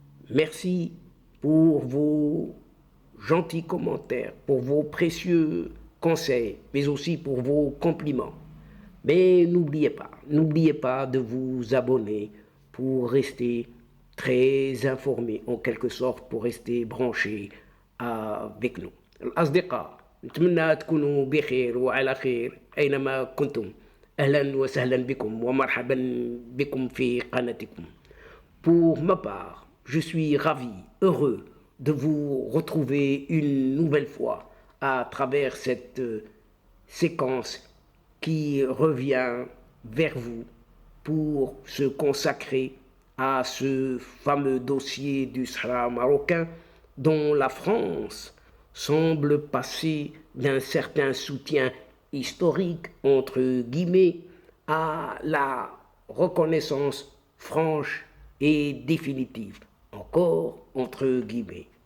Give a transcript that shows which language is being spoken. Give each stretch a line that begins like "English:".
French: Merci pour vos gentils commentaires, pour vos précieux conseils, mais aussi pour vos compliments. Mais n'oubliez pas de vous abonner pour rester très informé, en quelque sorte, pour rester branché avec nous.
Arabic: الأصدقاء نتمنى تكونوا بخير وعلى خير أينما كنتم. أهلا وسهلا بكم ومرحبا بكم في قناتكم.
French: Pour ma part, je suis ravi, heureux de vous retrouver une nouvelle fois à travers cette séquence qui revient vers vous pour se consacrer à ce fameux dossier du Sahara marocain dont la France semble passer d'un certain soutien historique, entre guillemets, à la reconnaissance franche et définitive, encore entre guillemets.